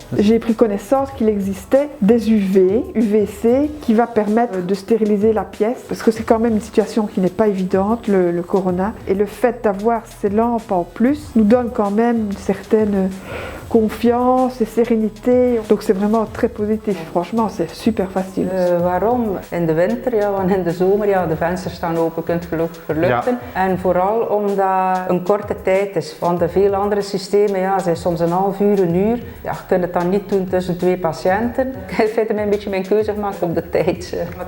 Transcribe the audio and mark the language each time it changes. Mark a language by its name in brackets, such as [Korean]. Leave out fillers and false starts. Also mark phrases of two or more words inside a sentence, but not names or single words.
[French] J'ai pris connaissance qu'il existait des UVC, qui va permettre de stériliser la pièce, parce que c'est quand même une situation qui n'est pas évidente, le corona, et le fait d'avoir ces lampes en plus nous donne quand même une certaine confiance et sérénité, donc c'est vraiment très positif, franchement c'est super facile. [Dutch] Waarom? In de winter, ja, want in de zomer, ja, de vensters staan open, kunt gelukkig verluchten. Ja. En vooral omdat een korte tijd is, want de veel andere systemen, ja, zijn soms een half uur, een uur. Ja, je kunt het dan niet doen tussen twee patiënten. Ik heb verder een beetje mijn keuze gemaakt op de tijd.